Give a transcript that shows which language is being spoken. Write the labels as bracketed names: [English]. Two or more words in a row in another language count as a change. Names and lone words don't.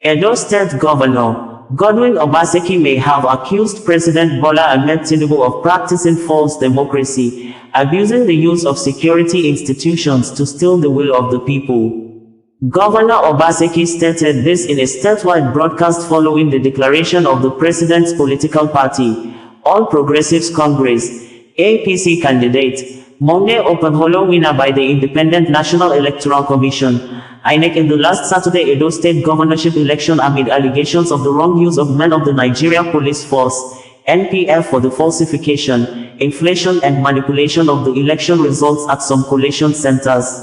[English] Edo State Governor Godwin Obaseki may have accused President Bola Ahmed Tinubu of practicing false democracy, abusing the use of security institutions to steal the will of the people. Governor Obaseki stated this in a statewide broadcast following the declaration of the president's political party, All Progressives Congress, APC candidate, Monday Openholo winner by the Independent National Electoral Commission, INEC in the last Saturday Edo State governorship election amid allegations of the wrong use of men of the Nigeria Police Force, NPF for the falsification, inflation and manipulation of the election results at some collation centers.